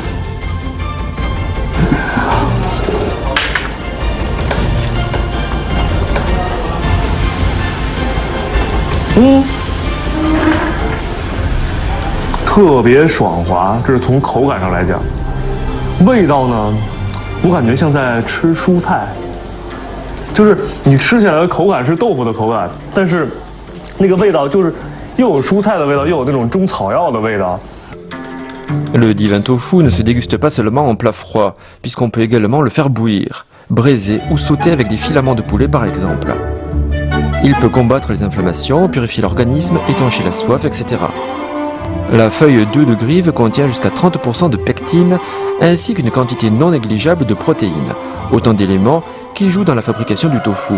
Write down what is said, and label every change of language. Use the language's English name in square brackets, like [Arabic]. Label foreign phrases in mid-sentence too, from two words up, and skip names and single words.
[Chinese] 特别爽滑，这是从口感上来讲。味道呢，我感觉像在吃蔬菜，就是你吃起来的口感是豆腐的口感，但是那个味道就是又有蔬菜的味道，又有那种中草药的味道。 [French] Le divin tofu ne se déguste pas seulement en plat froid, puisqu'on peut également le faire bouillir, braiser ou sauter avec des filaments de poulet par exemple. Il peut combattre les inflammations, purifier l'organisme, étancher la soif, etc. La feuille d'œuf de grive contient jusqu'à 30% de pectine, ainsi qu'une quantité non négligeable de protéines, autant d'éléments qui jouent dans la fabrication du tofu.